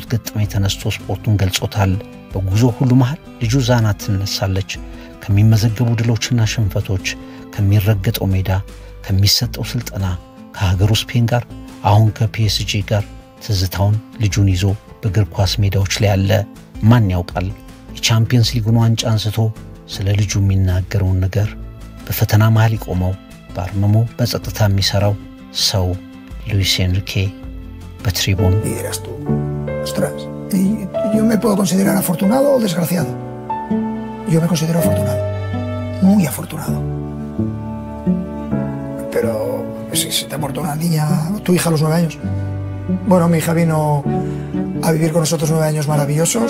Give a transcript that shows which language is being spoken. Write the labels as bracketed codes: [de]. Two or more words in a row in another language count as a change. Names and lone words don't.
[am] ገጠመኝ ተነስቶ ስፖርቱን ገልጾታል። በጉዞ ሁሉ መሃል ልጁ ዛና ትነሳለች። ከሚመዘገቡ ድሎችና ሽንፈቶች፣ ከሚረገጠው ሜዳ፣ ከሚሰጠው ስልጠና፣ ከሀገሩ ስፔን ጋር አሁን ከፒኤስጂ ጋር ትዝታውን ልጁን ይዞ በእግር ኳስ ሜዳዎች ላይ አለ። ማን ያውቃል የቻምፒየንስ ሊጉን ዋንጫ አንስቶ ስለ ልጁ የሚናገረውን ነገር በፈተና መሃል ይቆመው በአርመሞ በጸጥታ የሚሰራው ሰው ሉዊስ ኤንሪኬ በትሪቡን [es] Ostras, yo me puedo considerar afortunado o desgraciado. Yo me considero afortunado, muy afortunado. Pero si te ha muerto una niña, tu hija a los 9 años. Bueno, mi hija vino a vivir con nosotros 9 años maravillosos.